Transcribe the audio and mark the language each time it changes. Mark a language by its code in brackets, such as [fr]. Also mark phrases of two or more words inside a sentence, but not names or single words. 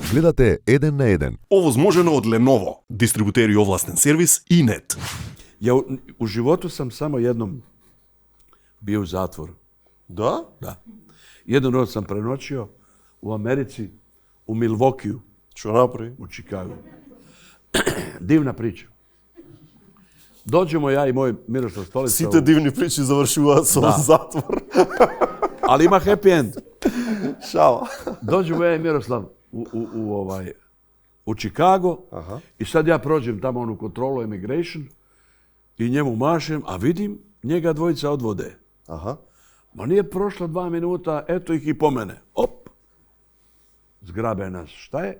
[mk] Гледате Еден на еден. Овозможено од Lenovo, дистрибутери овластен сервис и нет. [sr] Ja u životu sam samo jednom bio u zatvoru. [mk] Да? [sr] Da. Jednu noć sam prenoćio u Americi, u Milwaukeeu, [mk] Што направи? [sr] u Chicagu. Divna priča. Dođemo ja i moj Miroslav Stolica. [mk] Сите дивни причи завршуваат со Да. затвор. [sr] Ali ima [en] happy end. [mk] Шала. [sr] Dođemo ja i Miroslav u Chicago Aha. i sad ja prođem tamo onu kontrolu immigration i njemu mašem, a vidim njega dvojica odvode. Аха. Ma nije prošlo 2 minuta, eto ih i po mene. Op! Zgrabe nas. Šta je?